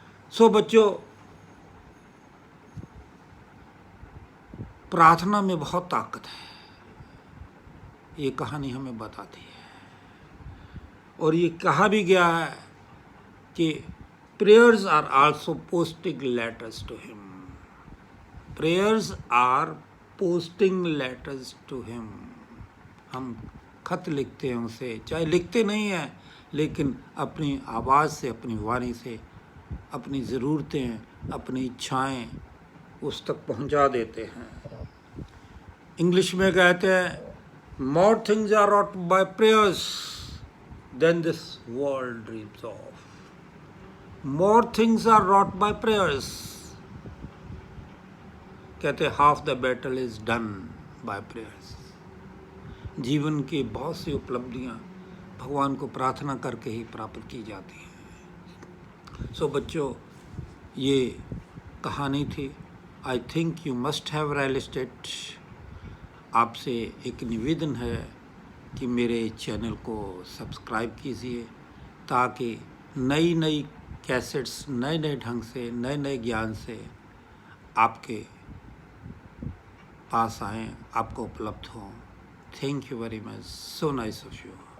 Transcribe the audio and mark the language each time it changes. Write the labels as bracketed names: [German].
[Hindi] सो बच्चों, प्रार्थना में बहुत ताकत है, ये कहानी हमें बताती है। और ये कहा भी गया है कि [English] prayers are also posting letters to him. Prayers are posting letters to him. [Hindi] हम खत लिखते हैं उसे, चाहे लिखते नहीं हैं, लेकिन अपनी आवाज़ से, अपनी वाणी से अपनी ज़रूरतें, अपनी इच्छाएं उस तक पहुंचा देते हैं। इंग्लिश में कहते हैं, [English] more things are wrought by prayers than this world dreams of. More things are wrought by prayers. [Hindi] कहते [English] half the battle is done by prayers. [Hindi] जीवन की बहुत सी उपलब्धियां भगवान को प्रार्थना करके ही प्राप्त की जाती हैं। सो बच्चों, ये कहानी थी। [English] I think you must have realised it. [Hindi] आपसे एक निवेदन है कि मेरे चैनल को सब्सक्राइब कीजिए ताकि नई नई कैसेट्स नए नए ढंग से नए नए ज्ञान से आपके पास आएँ, आपको उपलब्ध हों। [English] Thank you very much. So nice of you.